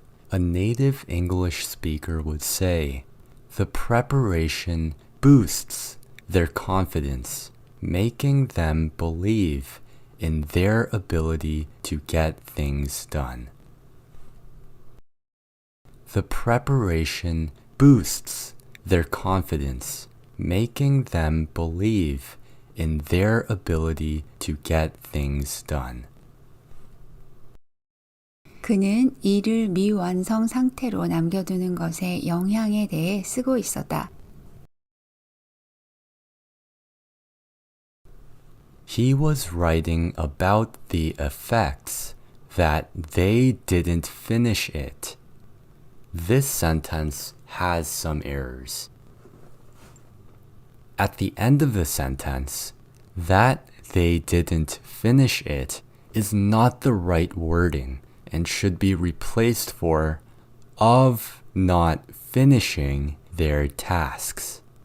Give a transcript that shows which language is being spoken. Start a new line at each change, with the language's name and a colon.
English: A native English speaker would say, the preparation boosts their confidence, making them believe in their ability to get things done. The preparation boosts their confidence, making them believe in their ability to get things done.
Korean: 그는 일을 미완성 상태로 남겨두는 것의 영향에 대해 쓰고 있었다.
English: He was writing about the effects that they didn't finish it. This sentence has some errors. At the end of the sentence, that they didn't finish it is not the right wording and should be replaced for of not finishing their tasks.